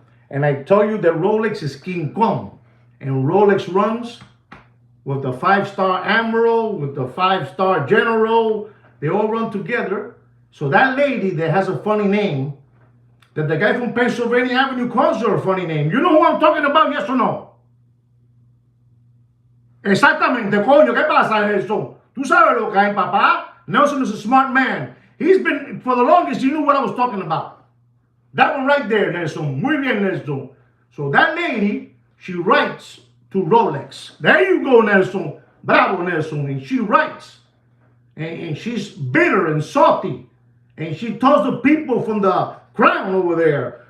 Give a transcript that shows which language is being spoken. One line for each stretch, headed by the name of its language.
English: And I told you that Rolex is King Kong. And Rolex runs with the 5-star Admiral, with the 5-star General. They all run together. So that lady that has a funny name, that the guy from Pennsylvania Avenue calls her a funny name. You know who I'm talking about, yes or no?
Spanish: Exactamente, coño, ¿qué pasa, Nelson? Tú sabes lo que hay, papá.
English: Nelson is a smart man. He's been, for the longest, he knew what I was talking about. That one right there, Nelson.
Spanish: Muy bien, Nelson.
English: So that lady, she writes to Rolex. There you go, Nelson. Bravo, Nelson. And she writes. And she's bitter and salty. And she tells the people from the crown over there.